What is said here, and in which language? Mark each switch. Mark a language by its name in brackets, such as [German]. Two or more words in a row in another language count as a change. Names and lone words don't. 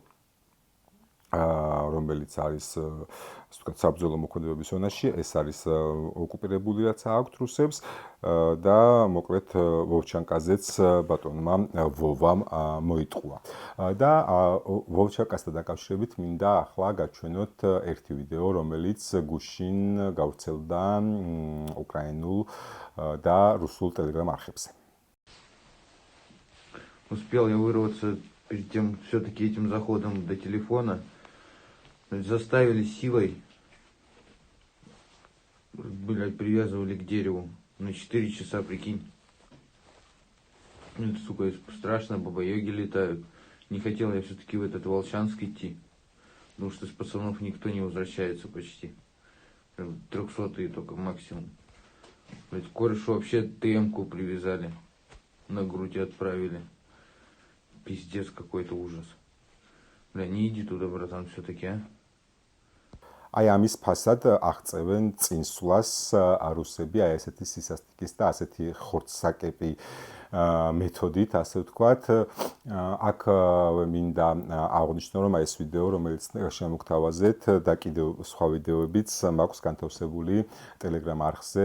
[Georgian] რომელიც არის ასე ვთქვათ საბრძოლო მოქმედებების ზონაში, ეს არის ოკუპირებული რაც აქვთ რუსებს და მოკლედ ვოვჩანკაზეც ბატონმა ვოვამ მოიტყუა. და ვოვჩანკასთან დაკავშირებით მინდა ახლა გაჩვენოთ ერთი ვიდეო, რომელიც გუშინ გავრცელდა უკრაინულ და რუსულ ტელეგრამ არხებზე. [Russian] Успел я вырваться перед тем все-таки этим заходом до телефона. Заставили силой, блядь, привязывали к дереву на 4 часа, прикинь. Это, сука, страшно, баба-йоги летают. Не хотел я все-таки в этот Волчанск идти, потому что из пацанов никто не возвращается почти. 300-е только максимум. Блядь, корешу вообще ТМ-ку привязали, на грудь отправили. Пиздец какой-то ужас. Бля, не иди туда, братан, все-таки, а? [Georgian] აი ამის ფასად აღწევენ წინსვლას რუსები, აი ესეთი სისასტიკის და ასეთი ხორცსაკეპი მეთოდით, ასე ვთქვათ. აქ მინდა აღვნიშნო, რომ ეს ვიდეო, რომელიც შემოგთავაზეთ და კიდევ სხვა ვიდეოებიც მაქვს განთავსებული Telegram არხზე.